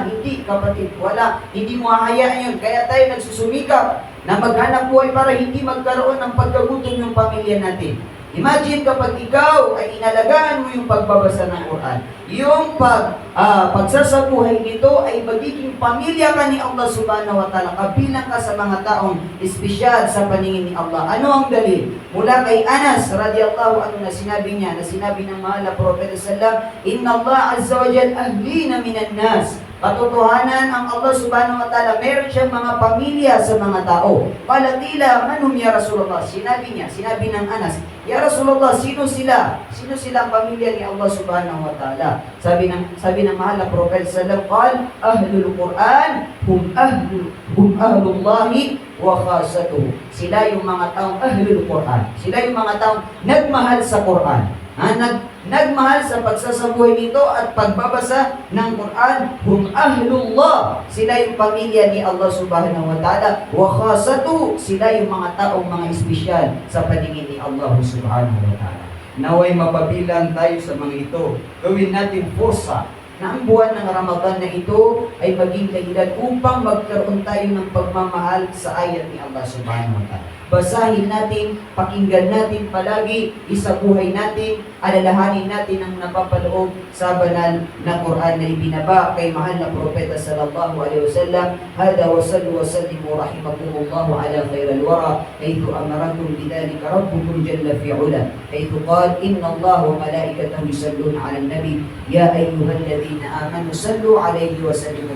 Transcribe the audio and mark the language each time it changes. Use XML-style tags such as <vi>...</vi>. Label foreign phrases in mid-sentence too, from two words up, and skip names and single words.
<tl>Hindi, kapatid, wala. Hindi mo ahayaan yun. Kaya tayo nagsusumikap na maghanap buhay para hindi magkaroon ng pagkagutom yung pamilya natin. Imagine kapag ikaw ay inalagaan mo yung pagbabasa ng Quran, yung pagsasabuhay nito ay magiging pamilya ka ni Allah</tl> <ar>سبحانه وتعالى,</ar> <tl>kabilang ka sa mga taong espesyal sa paningin ni Allah. Ano ang dalil? Mula kay Anas</tl> <ar>رضي الله عنه</ar> <tl>na sinabi ng mahal na Propeta sallallahu,</tl> <ar>إن الله عز وجل أهلين من الناس.</ar> <tl>Katotohanan, ang Allah</tl> <ar>سبحانه وتعالى,</ar> <tl>meron siyang mga pamilya sa mga tao.</tl> <ar>Palatila, من هم يا رسول الله?</ar> <tl>Sinabi ng Anas,</tl> <ar>يا رسول الله,</ar> <tl>sino sila? Sino sila ang pamilya ni Allah</tl> <ar>سبحانه وتعالى?</ar> <tl>Sabi ng mahal na Prophet</tl> <ar>صلى الله عليه وسلم أهل القرآن هم أهل الله وخاصته.</ar> <tl>Sila yung mga taong</tl> <ar>أهل القرآن.</ar> <tl>Sila yung mga taong nagmahal sa Quran. Nagmahal sa pagsasabuhay nito at pagbabasa ng Quran,</tl> <ar>هم أهل الله,</ar> <tl>sila yung pamilya ni Allah</tl> <ar>سبحانه وتعالى وخاصته,</ar> <tl>sila yung mga taong mga espesyal sa paningin ni Allah</tl> <ar>سبحانه وتعالى.</ar> <tl>Naway mapabilang tayo sa mga ito. Gawin natin forsa na ang buwan ng Ramadan na ito ay maging dahilan upang magkaroon tayo ng pagmamahal sa ayat ni Allah</tl> <ar>سبحانه وتعالى.</ar> <tl>Basahin natin, pakinggan natin palagi, isabuhay natin, alalahanin natin ang napapaloob sa banal na Quran na ibinaba kay mahal na Propeta</tl> <ar>صلى الله عليه وسلم. هذا وصلوا وسلموا رحمكم الله على خير الورى حيث أمركم بذلك ربكم جل فعلا حيث قال إن الله وملائكته يصلون على النبي يا أيها الذين آمنوا صلوا عليه وسلموا</ar>